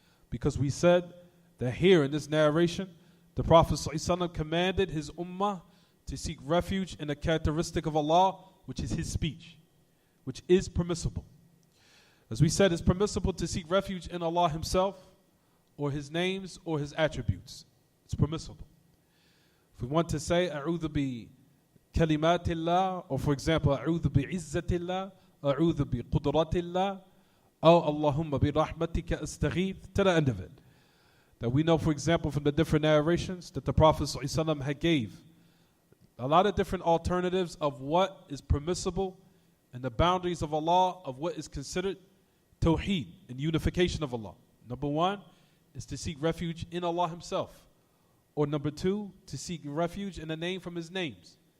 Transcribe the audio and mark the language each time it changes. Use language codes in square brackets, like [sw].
[en] Because we said that here in this narration, the Prophet ﷺ commanded his ummah to seek refuge in a characteristic of Allah, which is His speech, which is permissible. As we said, it's permissible to seek refuge in Allah Himself, or His names, or His attributes. It's permissible. If we want to say, [ar] أعوذ بكلمات الله, [en] or for example, [ar] أعوذ بعزة الله, أعوذ بقدرة الله, أو اللهم برحمتك أستغيث, [en] to the end of it. That we know, for example, from the different narrations that the Prophet ﷺ had gave a lot of different alternatives of what is permissible and the boundaries of Allah, of what is considered Tawheed and unification of Allah. Number one is to seek refuge in Allah Himself. Or number two, to seek refuge in a name from His names.